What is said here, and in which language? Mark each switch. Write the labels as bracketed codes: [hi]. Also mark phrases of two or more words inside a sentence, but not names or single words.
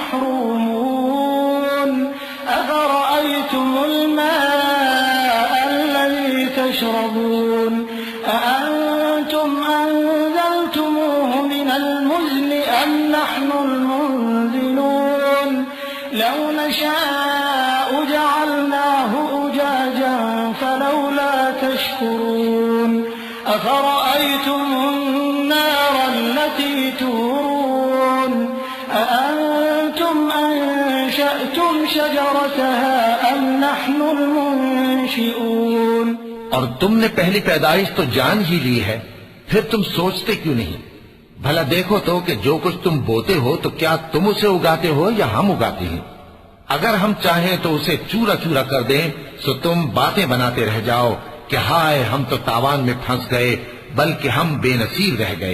[ar] محرومون أفرأيتم الماء الذي تشربون أأنتم أنزلتموه من المزن أم نحن المنزلون لو نشاء جعلناه أجاجا فلولا تشكرون أفرأيتم النار التي تورون أأنتم أنشأتم شجرتها أم نحن المنشئون। [hi] और तुमने पहली पैदाइश तो जान ही ली है, फिर तुम सोचते क्यों नहीं? भला देखो तो कि जो कुछ तुम बोते हो तो क्या तुम उसे उगाते हो या हम उगाते हैं? अगर हम चाहें तो उसे चूरा चूरा कर दें, तो तुम बातें बनाते रह जाओ कि हाय हम तो तावान में फंस गए, बल्कि हम बेनसीब रह गए।